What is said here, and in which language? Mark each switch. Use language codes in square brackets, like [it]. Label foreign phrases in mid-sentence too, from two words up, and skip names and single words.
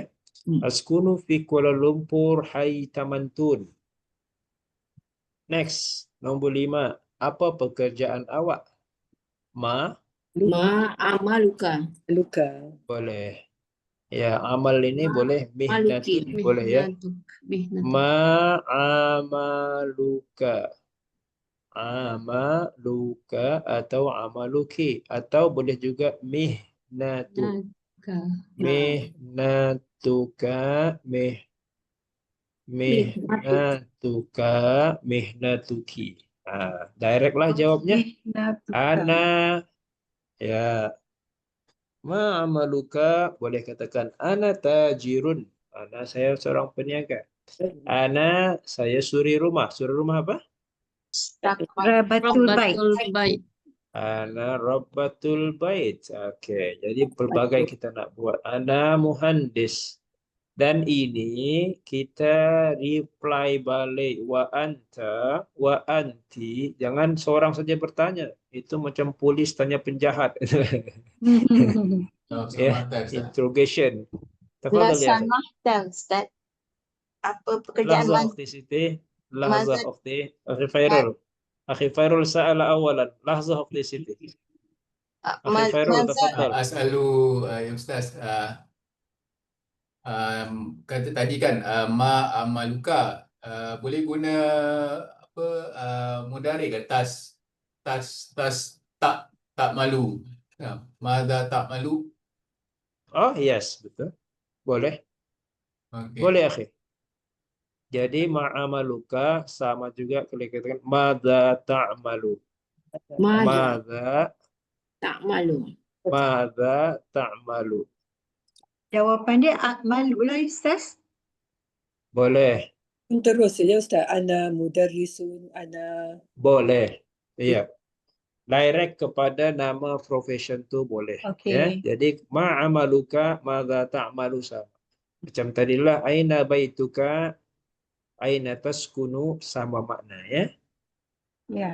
[ar] Askunu fi Kuala Lumpur Hai Tamantun. [ms] Next, nombor 5. Apa pekerjaan awak? Amaluka. Luka. Boleh. Ya, amal ini boleh Maluki. mihnatun boleh ya. Mihnatuk. Ma'amaluka. Amaluka atau amaluki atau boleh juga mihnatu. [ar] مهنتك، مهنتك، مهنتكِ. [ms] Direct lah jawabnya. Ana, ya. Ma'amaluka, boleh katakan [ar] أنا تاجر. [ms] Ana, saya seorang peniaga. Ana, saya suri rumah. Suri rumah apa? [ar] ربة البيت. [ms] Bait. [ar] أنا ربة البيت. [ms] Oke, jadi pelbagai kita nak buat. [ar] أنا مهندس. [ms] Dan ini kita reply balik. [ar] وأنت، وأنتِ. [ms] Jangan seorang saja bertanya. Itu macam polis tanya penjahat. Ya, interrogation. [ar] تفضل يا. [ms] Ustaz. Apa pekerjaan [ar] لحظة أختي Siti. لحظة أختي. أخي Fairul. أخي Fairul سأل أولاً. لحظة أختي Siti. أخي Fairul، تفضل. أسأل يا أستاذ, [ms] kata tadi kan ma'amaluka, boleh guna apa, mudhari ke tas tak malu. Madza tak malu. [en] Oh, yes, [ms] betul. Boleh. Okay. Boleh, akhi. Jadi ma'amaluka sama juga kalau katakan [ar] ماذا تعمل. [ms] Madza Ta'malu. [ar] ماذا تعمل. [ms] Jawapan dia akmalu lah Ustaz. Boleh. Terus saja Ustaz. [ar] أنا مدرس، أنا. [ms] Boleh. Iya. Direct kepada nama profession tu boleh. Ya. Okey. Jadi [ar] ما عملك ماذا تعمل [ms] sama. Macam tadilah [ar] أين بيتك أين تسكن [ms] sama makna ya. Ya.